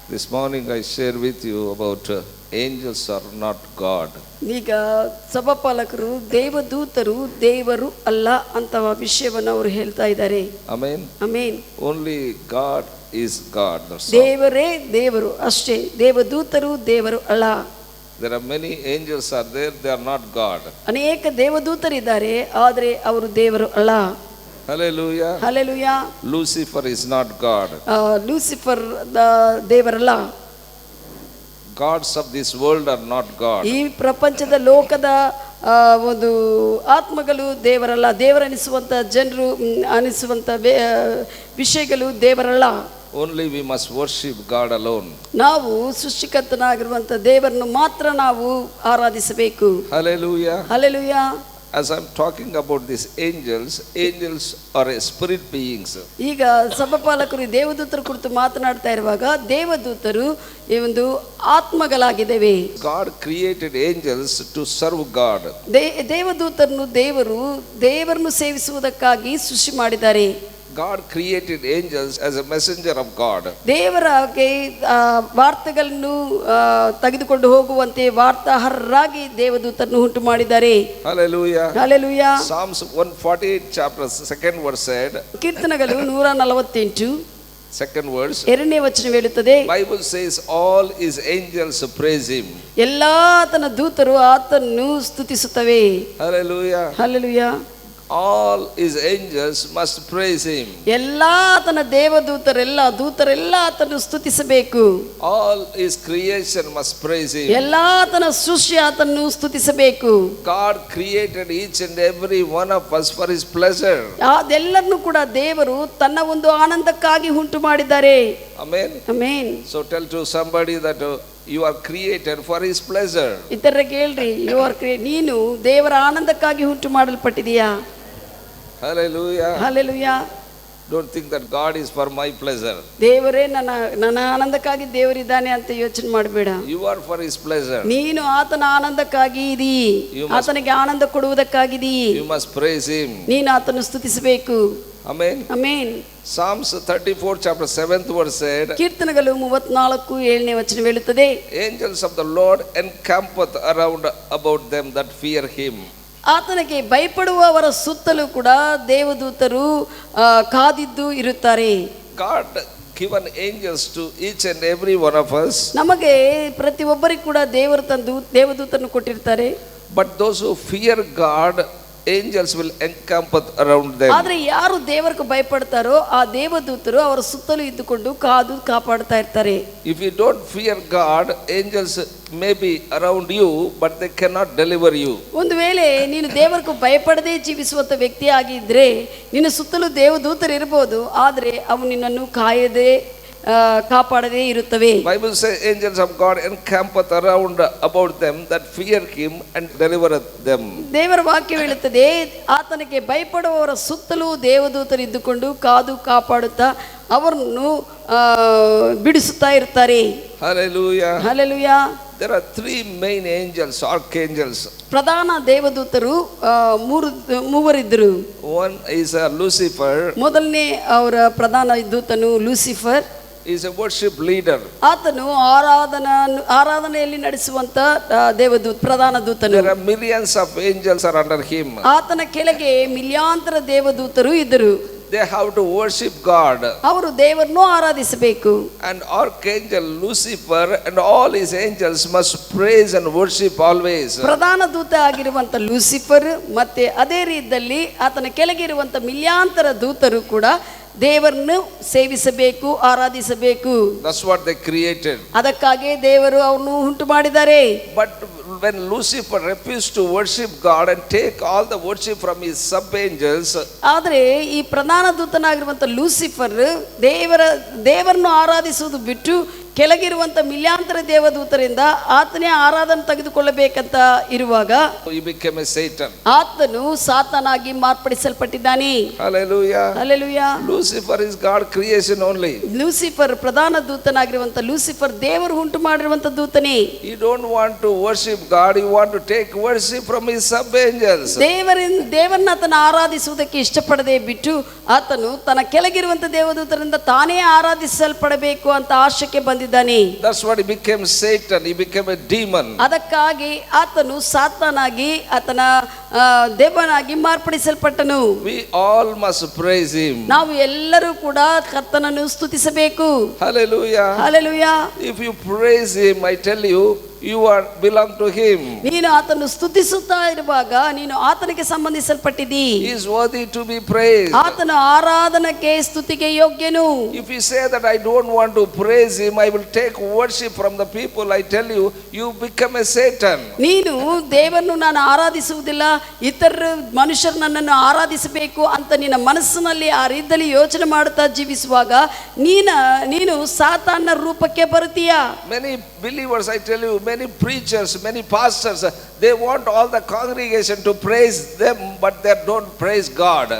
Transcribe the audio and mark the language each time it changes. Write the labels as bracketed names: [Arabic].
[English] This morning I share with you about angels are not God. [Kannada] ಈಗ ಸಭಾಪಾಲಕರು ದೇವದೂತರು ದೇವರು ಅಲ್ಲ ಅಂತ ವಿಷಯವನ್ನು ಅವರು ಹೇಳ್ತಾ ಇದ್ದಾರೆ. [English] Amen. [Kannada] Amen. [English] Only God is God. That's all. [Kannada] ದೇವರೇ ದೇವರು ಅಷ್ಟೇ, ದೇವದೂತರು ದೇವರು ಅಲ್ಲ. [English] There are many angels are there, they are not God. [Kannada] ಅನೇಕ ದೇವದೂತರಿದ್ದಾರೆ, ಆದರೆ ಅವರು ದೇವರು ಅಲ್ಲ. [English] Hallelujah. [Kannada] Hallelujah. [English] Lucifer is not God. [Kannada] Lucifer ದೇವರಲ್ಲ. [English] Gods of this world are not God. [Kannada] ಈ ಪ್ರಪಂಚದ ಲೋಕದ ಒಂದು ಆತ್ಮಗಳು ದೇವರಲ್ಲ. ದೇವರನಿಸುವಂತ ಜನರು ಅನಿಸುವಂತ ವಿಷಯಗಳು ದೇವರಲ್ಲ. [English] Only we must worship God alone. [Kannada] ನಾವು ಸೃಷ್ಟಿಕರ್ತನಾಗಿರುವಂತ ದೇವರನ್ನು ಮಾತ್ರ ನಾವು ಆರಾಧಿಸಬೇಕು. [English] Hallelujah. [Kannada] Hallelujah. [English] As I'm talking about these angels, angels are a spirit beings. [Kannada] ಈಗ ಸಭಾಪಾಲಕರು ದೇವದೂತರ ಕುರಿತು ಮಾತನಾಡ್ತಾ ಇರುವಾಗ ದೇವದೂತರು ಈ ಒಂದು ಆತ್ಮಗಳಾಗಿದ್ದೇವೆ. [English] God created angels to serve God. [Kannada] ದೇವದೂತರನ್ನು ದೇವರನ್ನು ಸೇವಿಸುವುದಕ್ಕಾಗಿ ಸೃಷ್ಟಿ ಮಾಡಿದ್ದಾರೆ. [English] God created angels as a messenger of God. [Kannada] ದೇವರಾಗಿ ವಾರ್ತೆಗಳನ್ನು ತೆಗೆದುಕೊಂಡು ಹೋಗುವಂತೆ ವಾರ್ತಾಹರರಾಗಿ ದೇವದೂತರನ್ನು ಉಂಟು ಮಾಡಿದ್ದಾರೆ. [English] Hallelujah. [Kannada] Hallelujah. [English] Psalms 148 chapter 2nd verse said. [Kannada] ಕೀರ್ತನೆಗಳು 148 [English] second verse. [Kannada] ಎರಡನೇ ವಚನ ಹೇಳುತ್ತದೆ. [English] Bible says all his angels praise him. [Kannada] ಎಲ್ಲಾ ಆತನ ದೂತರು ಆತನನ್ನು ಸ್ತುತಿಸುತ್ತವೆ. [English] Hallelujah. [Kannada] Hallelujah. [English] All his angels must praise him. [Kannada] ಎಲ್ಲಾ ಆತನ ದೂತರೆಲ್ಲ ಆತನನ್ನು ಸ್ತುತಿಸಬೇಕು. [English] All his creation must praise him. [Kannada] ಎಲ್ಲಾ ಆತನ ಸೃಷ್ಟಿ ಆತನನ್ನು ಸ್ತುತಿಸಬೇಕು. [English] God created each and every one of us for his pleasure. [Kannada] ಅದೆಲ್ಲರನ್ನು ಕೂಡ ದೇವರು ತನ್ನ ಒಂದು ಆನಂದಕ್ಕಾಗಿ ಉಂಟು ಮಾಡಿದ್ದಾರೆ. [English] Amen. [Kannada] Amen. [English] So tell to somebody that you are created for his pleasure. [Kannada] ಇತರರಿಗೆ ಹೇಳ್ರಿ, ನೀನು ದೇವರ ಆನಂದಕ್ಕಾಗಿ ಉಂಟು ಮಾಡಲ್ಪಟ್ಟಿದೀಯಾ. [English] Hallelujah. [Kannada] Hallelujah. [English] Don't think that God is for my pleasure. [Kannada] ದೇವರೇ ನನ್ನ ಆನಂದಕ್ಕಾಗಿ ದೇವರಿದ್ದಾನೆ ಅಂತ ಯೋಚನೆ ಮಾಡಬೇಡ. [English] You are for his pleasure. [Kannada] ನೀನು ಆತನ ಆನಂದಕ್ಕಾಗಿ ಇದೀ, ಆತನಿಗೆ ಆನಂದ ಕೊಡುವುದಕ್ಕಾಗಿ [English] You must praise him. [Kannada] ನೀನು ಆತನ ಸ್ತುತಿಸಬೇಕು. [English] Amen. [Kannada] Amen. [English] Psalms 34 chapter 7th verse said. [Kannada] ಕೀರ್ತನೆಗಳು 34 7ನೇ ವಚನ ಹೇಳುತ್ತದೆ. [English] Angels of the Lord encampeth around about them that fear him. [Kannada] ಆತನಿಗೆ ಭಯಪಡುವವರ ಸುತ್ತಲೂ ಕೂಡ ದೇವದೂತರು ಕಾದಿದ್ದು ಇರುತ್ತಾರೆ. [English] God given angels to each and every one of us. [Kannada] ನಮಗೆ ಪ್ರತಿಯೊಬ್ಬರಿಗೂ ಕೂಡ ದೇವರು ತಂದು ದೇವದೂತರನ್ನು ಕೊಟ್ಟಿರ್ತಾರೆ. [English] But those who fear God, angels will encamp around them. [Kannada] ಆದ್ರೆ ಯಾರು ದೇವರಿಗೆ ಭಯಪಡ್ತಾರೋ ಆ ದೇವದೂತರು ಅವರ ಸುತ್ತಲೂ ಇದ್ದುಕೊಂಡು ಕಾಪಾಡ್ತಾ ಇರ್ತಾರೆ. [English] If you don't fear God, angels may be around you but they cannot deliver you. [Kannada] ಒಂದು ವೇಳೆ ನೀನು ದೇವರಿಗೆ ಭಯಪಡದೆ ಜೀವಿಸುವಂತ ವ್ಯಕ್ತಿ ಆಗಿದ್ರೆ ನಿನ್ನ ಸುತ್ತಲೂ ದೇವದೂತರು ಇರಬಹುದು, ಆದ್ರೆ ಅವು ನಿನ್ನನ್ನು ಕಾಯದೆ ಕಾಪಾಡದೇ ಇರುತ್ತವೆ. [English] Bible says angels of God encampeth around about them that fear him and delivereth them. [Kannada] ದೇವರ ವಾಕ್ಯ ಹೇಳುತ್ತದೆ, ಆತನಿಗೆ ಭಯಪಡುವವರ ಸುತ್ತಲೂ ದೇವದೂತರು ಇದ್ದುಕೊಂಡು ಕಾಪಾಡುತ್ತಾ ಅವರನ್ನು ಬಿಡಿಸುತ್ತಾ ಇರ್ತಾರೆ. [English] Hallelujah. [Kannada] Hallelujah. [English] There are three main angels, archangels. [Kannada] ಪ್ರಧಾನ ದೇವದೂತರು ಮೂವರಿದ್ದರು. [English] One is Lucifer. [Kannada] ಮೊದಲನೇ ಅವರ ಪ್ರಧಾನ ದೂತನು Lucifer. [English] Is a worship leader. [Kannada] ಆತನು ಆರಾಧನೆಯಲ್ಲಿ ನಡೆಸುವಂತ ಪ್ರಧಾನ ದೂತನು. [English] There are millions of angels are under him. [Kannada] ಆತನ ಕೆಳಗೆ ಮಿಲಿಯಾಂತರ ದೇವದೂತರು ಇದ್ದರು. [English] They have to worship God. [Kannada] ಅವರು ದೇವರನ್ನು ಆರಾಧಿಸಬೇಕು. [English] And archangel Lucifer and all his angels must praise and worship always. [Kannada] ಪ್ರಧಾನ ದೂತ ಆಗಿರುವಂತ ಲೂಸಿಫರ್ ಮತ್ತೆ ಅದೇ ರೀತಿಯಲ್ಲಿ ಆತನ ಕೆಳಗೆ ಇರುವಂತ ಮಿಲಿಯಾಂತರ ದೂತರು ಕೂಡ ದೇವರನ್ನು ಸೇವಿಸಬೇಕು, ಆರಾಧಿಸಬೇಕು. [English] That's what they created. [Kannada] ಅದಕ್ಕಾಗಿ ದೇವರು ಅವನು ಉಂಟು ಮಾಡಿದ್ದಾರೆ. [English] But when Lucifer refused to worship God and take all the worship from his sub angels, [Kannada] ಆದರೆ ಈ ಪ್ರಧಾನ ದೂತನಾಗಿರುವಂತ ಲೂಸಿಫರ್ ದೇವರನ್ನು ಆರಾಧಿಸುವುದು ಬಿಟ್ಟು ಕೆಳಗಿರುವಂತ ಮಿಲಿಯಾಂತರ ದೇವದೂತರಿಂದ ಆತನೇ ಆರಾಧನೆ ತೆಗೆದುಕೊಳ್ಳಬೇಕಂತ ಇರುವಾಗ [English] he became a Satan. [Kannada] ಆತನು ಸಾತಾನಾಗಿ ಮಾರ್ಪಡಿಸಲ್ಪಟ್ಟಿದ್ದಾನೆ. [English] Hallelujah. [Kannada] Hallelujah. [English] Lucifer is God creation only. [Kannada] Lucifer ಪ್ರಧಾನ ದೂತನಾಗಿರುವಂತ ಲೂಸಿಫರ್ ದೇವರು ಉಂಟು ಮಾಡಿರುವಂತ ದೂತನೇ. [English] He don't want to worship God, he want to take worship from his sub angels. [Kannada] ದೇವರನ್ನ ಆತನ ಆರಾಧಿಸುವುದಕ್ಕೆ ಇಷ್ಟಪಡದೆ ಬಿಟ್ಟು ಆತನು ತನ್ನ ಕೆಳಗಿರುವಂತ ದೇವದೂತರಿಂದ ತಾನೇ ಆರಾಧಿಸಲ್ಪಡಬೇಕು ಅಂತ ಆಶಕ್ಕೆ ಬಂದಿದ್ದಾನೆ. ಮಾಡುತ್ತಿದ್ದಾನೆ. [English] That's what he became Satan. He became a demon. [Kannada] ಅದಕ್ಕಾಗಿ ಆತನು ಸಾತಾನಾಗಿ ಆತನ ದೇವನಾಗಿ ಮಾರ್ಪಡಿಸಲ್ಪಟ್ಟನು. [English] We all must praise him. [Kannada] ನಾವು ಎಲ್ಲರೂ ಕೂಡ ಕರ್ತನನ್ನು ಸ್ತುತಿಸಬೇಕು. [English] Hallelujah. [Kannada] Hallelujah. [English] If you praise him, I tell you, you are belong to him. [Kannada] ನೀನು ಆತನು ಸ್ತುತಿಸುತ್ತಾ ಇರುವಾಗ ನೀನು ಆತನಿಗೆ ಸಂಬಂಧಿಸಲ್ಪಟ್ಟಿದ್ದೀ. [English] He is worthy to be praised. [Kannada] ಆತನ ಆರಾಧನೆಗೆ ಸ್ತುತಿಗೆ ಯೋಗ್ಯನು. [English] If you say that I don't want to praise him, I will take worship from the people, I tell you, you become a Satan. [Kannada] ನೀನು ದೇವರನ್ನು ನಾನು ಆರಾಧಿಸುವುದಿಲ್ಲ, ಇತರ ಮನುಷ್ಯರು ನನ್ನನ್ನು ಆರಾಧಿಸಬೇಕು ಅಂತ ನಿನ್ನ ಮನಸ್ಸಿನಲ್ಲಿ ಆ ರೀತಿಯಲ್ಲಿ ಯೋಚನೆ ಮಾಡುತ್ತಾ ಜೀವಿಸುವಾಗ ನೀನು ಸಾತಾನ ರೂಪಕ್ಕೆ ಬರುತ್ತೀಯಾ. [English] Many believers, I tell you, many preachers, many pastors, they want all the congregation to praise them, but they don't praise God.